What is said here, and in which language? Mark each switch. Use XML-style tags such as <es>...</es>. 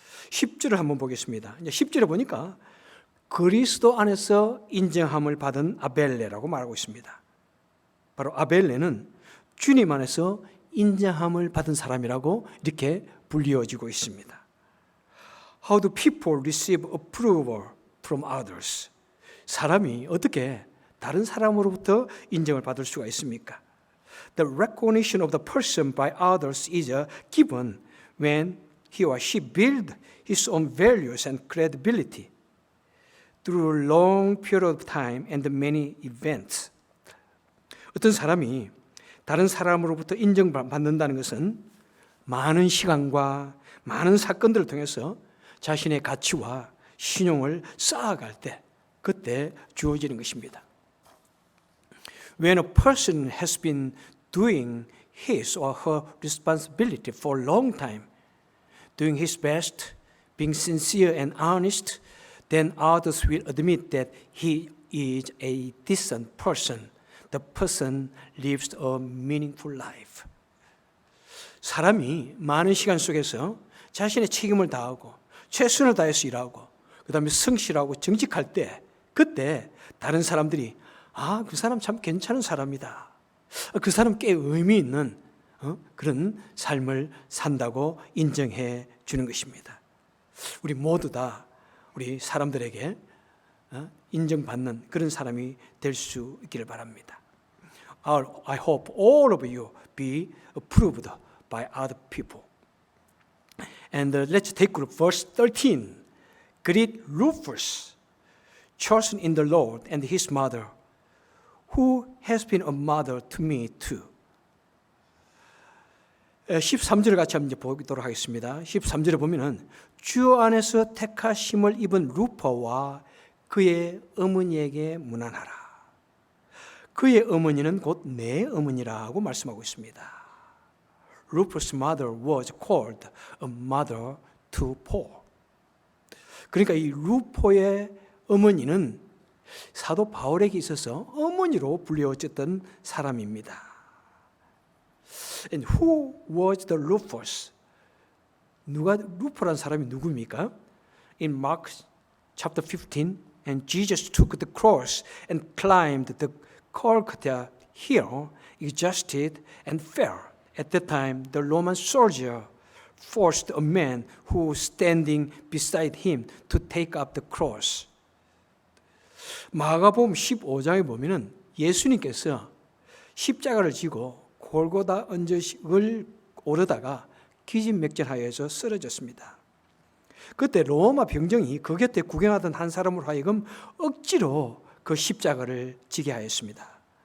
<ko>10절을 한번 보겠습니다. 이제 10절에 보니까 그리스도 안에서 인정함을 받은 아벨레라고 말하고 있습니다. 바로 아벨레는 주님 안에서 인정함을 받은 사람이라고 이렇게 불리워지고 있습니다.</ko> <en>How do people receive approval from others?</en> <ko>사람이 어떻게 다른 사람으로부터 인정을 받을 수가 있습니까?</ko> <en>The recognition of the person by others is given when he or she builds his own values and credibility through a long period of time and many events.</en> <ko>어떤 사람이 다른 사람으로부터 인정받는다는 것은 많은 시간과 많은 사건들을 통해서 자신의 가치와 신용을 쌓아갈 때 그때 주어지는 것입니다.</ko> <en>When a person has been doing his or her responsibility for a long time, doing his best, being sincere and honest, then others will admit that he is a decent person. The person lives a meaningful life.</en> <ko>사람이 많은 시간 속에서 자신의 책임을 다하고 최선을 다해서 일하고 그 다음에 성실하고 정직할 때 그때 다른 사람들이 그 사람 참 괜찮은 사람이다. 그 사람 꽤 의미 있는 그런 삶을 산다고 인정해 주는 것입니다. 우리 모두 다 우리 사람들에게 인정받는 그런 사람이 될 수 있기를 바랍니다.</ko> <en>I hope all of you be approved by other people. And let's take verse 13. Greet Rufus, chosen in the Lord, and his mother, who has been a mother to me too.</en> <ko>13절을 같이 한번 보도록 하겠습니다. 13절에 보면은 주 안에서 택하심을 입은 루퍼와 그의 어머니에게 문안하라. 그의 어머니는 곧 내 어머니라고 말씀하고 있습니다.</ko> <en>Rufus' mother was called a mother to Paul.</en> <ko>그러니까 이 루포의 어머니는 사도 바울에게 있어서 어머니로 불려졌던 사람입니다.</ko> <en>And who was the Rufus?</en> <ko>누가 루포란 사람이 누구입니까?</ko> <en>In Mark chapter 15, and Jesus took the cross and climbed the Golgotha hill, exhausted and fell. At that time, the Roman soldier forced a man who was standing beside him to take up the cross.</en> <ko>마가복음 15장에 보면은 예수님께서 십자가를 지고 골고다 언저식을 오르다가 기진맥진하여서 쓰러졌습니다. 그때 로마 병정이 그 곁에 구경하던 한 사람으로 하여금 억지로 그 십자가를 지게 하였습니다.</ko>